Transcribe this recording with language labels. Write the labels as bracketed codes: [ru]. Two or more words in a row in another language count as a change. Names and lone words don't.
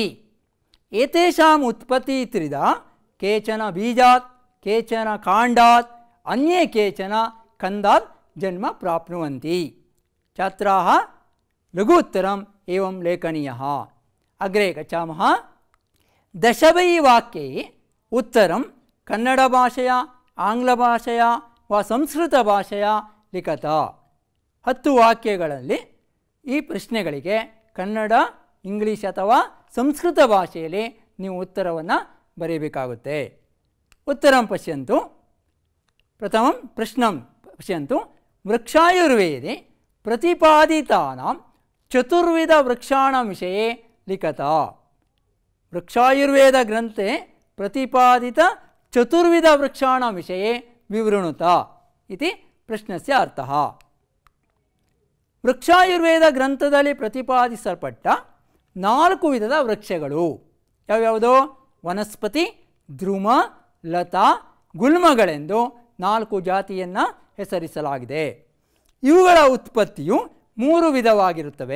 [sa] एतेषाम् उत्पत्तिः त्रिधा। केचन बीजात्, केचन काण्डात्, अन्ये केचन कन्दात् जन्म प्राप्नुवन्ति। छात्राः लघुत्तरम् एवं लेखनीयः। अग्रे गच्छामः। दशभि वाक्ये उत्तरं कन्नडभाषया, आङ्ग्लभाषया वा संस्कृतभाषया लिखत। [kn] 10 ವಾಕ್ಯಗಳಲ್ಲಿ ಈ ಪ್ರಶ್ನೆಗಳಿಗೆ ಕನ್ನಡ, ಇಂಗ್ಲಿಷ್ ಅಥವಾ ಸಂಸ್ಕೃತ ಭಾಷೆಯಲ್ಲಿ ನೀವು ಉತ್ತರವನ್ನು ಬರೆಯಬೇಕಾಗುತ್ತೆ. [sa] उत्तरं पश्यन्तु। प्रथमं प्रश्नं पश्यन्तु। वृक्षायुर्वेदे प्रतिपादितानां चतुर्विधवृक्षाणां विषये लिखत। वृक्षायुर्वेदग्रन्थे प्रतिपादित चतुर्विधवृक्षाणां विषये विवृणुत इति प्रश्नस्य अर्थः। [kn] ವೃಕ್ಷಾಯುರ್ವೇದ ಗ್ರಂಥದಲ್ಲಿ ಪ್ರತಿಪಾದಿಸಲ್ಪಟ್ಟ 4 ವಿಧದ ವೃಕ್ಷಗಳು ಯಾವ್ಯಾವುದು? ವನಸ್ಪತಿ, ದ್ರುಮ, ಲತಾ, ಗುಲ್ಮಗಳೆಂದು 4 ಜಾತಿಯನ್ನು ಹೆಸರಿಸಲಾಗಿದೆ. ಇವುಗಳ ಉತ್ಪತ್ತಿಯು 3 ವಿಧವಾಗಿರುತ್ತವೆ.